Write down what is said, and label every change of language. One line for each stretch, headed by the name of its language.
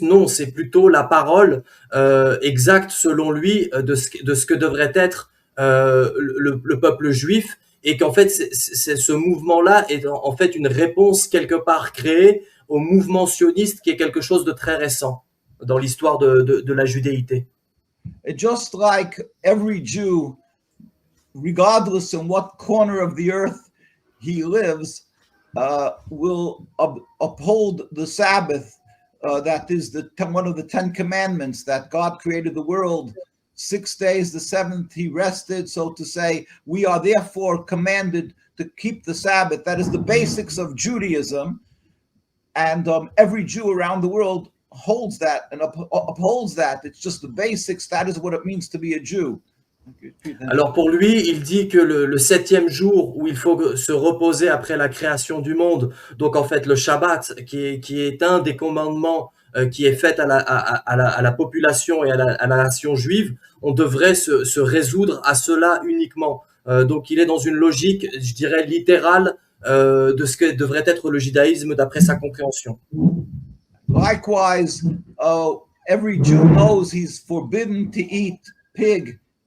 French: Non, c'est plutôt la parole exacte, selon lui, de ce que devrait être le peuple juif, et qu'en fait, ce mouvement-là est en fait une réponse quelque part créée au mouvement sioniste, qui est quelque chose de très récent dans l'histoire de la judéité.
English: Just like every Jew, regardless in what corner of the earth he lives, will uphold the Sabbath. That is one of the 10 commandments, that God created the world 6 days, the seventh he rested. So to say, we are therefore commanded to keep the Sabbath. That is the basics of Judaism. And every Jew around the world holds that and upholds that. It's just the basics. That is what it means to be a Jew.
French: Alors pour lui, il dit que le 7e jour où il faut se reposer après la création du monde, donc en fait le Shabbat, qui est un des commandements qui est fait à la population et à la nation juive, on devrait se résoudre à cela uniquement. Donc il est dans une logique, je dirais, littérale de ce que devrait être le judaïsme d'après sa compréhension.
English: Likewise, every Jew knows he's forbidden to eat pig.